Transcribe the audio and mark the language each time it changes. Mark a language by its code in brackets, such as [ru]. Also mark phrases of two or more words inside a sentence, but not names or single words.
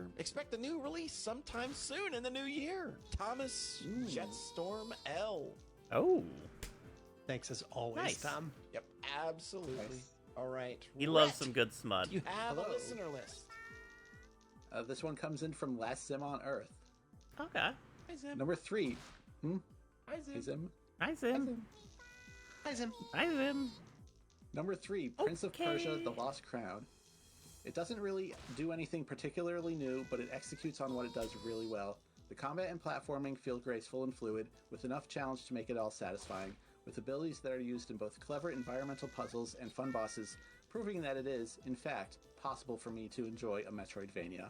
[en] Expect a new release sometime soon in the new year. Thomas Jetstorm L. Oh. Thanks as always, Tom. Yep, absolutely. Nice. All right. He loves some good smut. You have a listener list. This one comes in from Last Sim on Earth. Okay. Hi, Zim. Number 3. Hi, Zim. Hey, Zim. Hi, Zim. Hi, Zim. Hi, Zim. Number 3, Prince of Persia: The Lost Crown. It doesn't really do anything particularly new, but it executes on what it does really well. The combat and platforming feel graceful and fluid, with enough challenge to make it all satisfying, with abilities that are used in both clever environmental puzzles and fun bosses, proving that it is, in fact, possible for me to enjoy a Metroidvania.